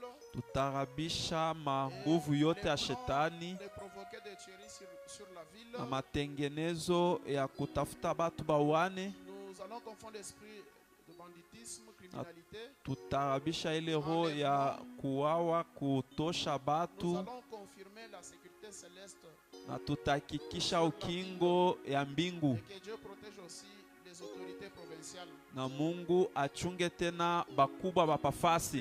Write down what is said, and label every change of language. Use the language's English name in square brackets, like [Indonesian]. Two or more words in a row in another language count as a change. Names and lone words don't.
[Swahili] Tutarabisha manguvu yote ya shetani [French] sur la ville. [Swahili] Na matengenezo ya kutafuta batu bawane. [French] Nous allons confondre l'esprit de banditisme, criminalité. [Swahili] Tutarabisha ile roho ya kuwawa kutosha batu. [French] Nous allons confirmer la sécurité [Swahili] na tutahakikisha ukingo ya mbingu, na Mungu achunge tena bakubwa bapafasi.